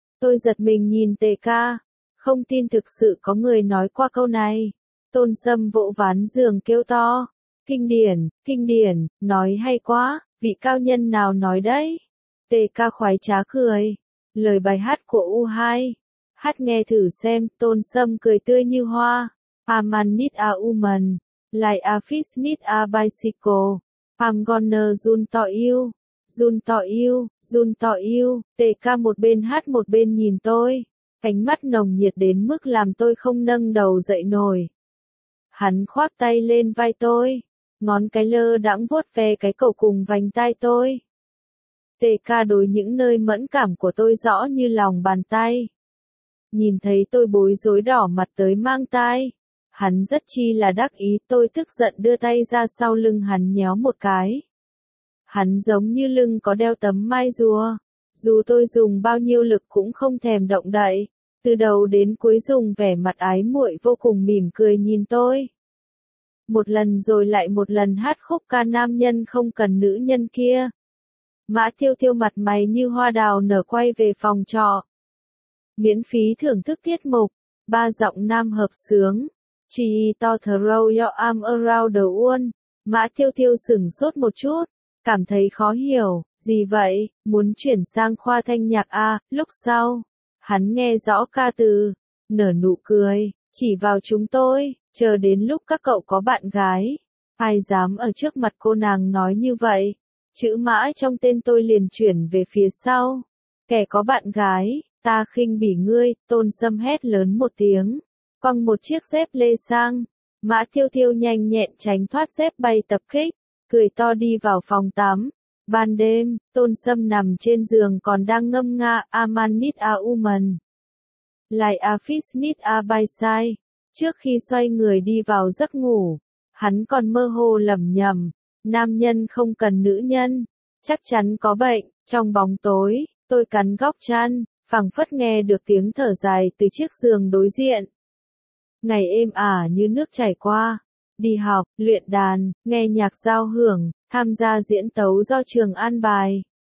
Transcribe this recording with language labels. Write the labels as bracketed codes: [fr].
[vi] Tôi giật mình nhìn Tề Ca. Không tin thực sự có người nói qua câu này. Tôn Sâm vỗ ván giường kêu to. Kinh điển, nói hay quá, vị cao nhân nào nói đấy? Tề Ca khoái trá cười. Lời bài hát của U2. Hát nghe thử xem, Tôn Sâm cười tươi như hoa. [en] A man need a woman, like a fish need a bicycle. I'm gonna run to you, run to you, run to you. [vi] Tề Ca một bên hát một bên nhìn tôi. Ánh mắt nồng nhiệt đến mức làm tôi không nâng đầu dậy nổi. Hắn khoác tay lên vai tôi, ngón cái lơ đãng vuốt ve cái cổ cùng vành tai tôi. Tề Ca đối những nơi mẫn cảm của tôi rõ như lòng bàn tay. Nhìn thấy tôi bối rối đỏ mặt tới mang tai, hắn rất chi là đắc ý. Tôi tức giận đưa tay ra sau lưng hắn nhéo một cái. Hắn giống như lưng có đeo tấm mai rùa. Dù tôi dùng bao nhiêu lực cũng không thèm động đậy, từ đầu đến cuối dùng vẻ mặt ái muội vô cùng mỉm cười nhìn tôi. Một lần rồi lại một lần hát khúc ca nam nhân không cần nữ nhân kia. Mã Thiêu Thiêu mặt mày như hoa đào nở quay về phòng trọ. Miễn phí thưởng thức tiết mục, ba giọng nam hợp sướng. Chỉ [en] to throw your arm around the world. [vi] Mã Thiêu Thiêu sửng sốt một chút. Cảm thấy khó hiểu, gì vậy, muốn chuyển sang khoa thanh nhạc à, lúc sau, hắn nghe rõ ca từ, nở nụ cười, chỉ vào chúng tôi, chờ đến lúc các cậu có bạn gái, ai dám ở trước mặt cô nàng nói như vậy, chữ mã trong tên tôi liền chuyển về phía sau, kẻ có bạn gái, ta khinh bỉ ngươi, Tôn Sâm hét lớn một tiếng, quăng một chiếc dép lê sang, Mã Thiêu Thiêu nhanh nhẹn tránh thoát dép bay tập kích. Cười to đi vào phòng tắm. Ban đêm, Tôn Sâm nằm trên giường còn đang ngâm nga [en] A man need a woman. Like a fish need a bicycle. [vi] Trước khi xoay người đi vào giấc ngủ, hắn còn mơ hồ lẩm nhẩm. Nam nhân không cần nữ nhân. Chắc chắn có bệnh. Trong bóng tối, tôi cắn góc chăn, phảng phất nghe được tiếng thở dài từ chiếc giường đối diện. Ngày êm ả như nước chảy qua. Đi học, luyện đàn, nghe nhạc giao hưởng, tham gia diễn tấu do trường an bài.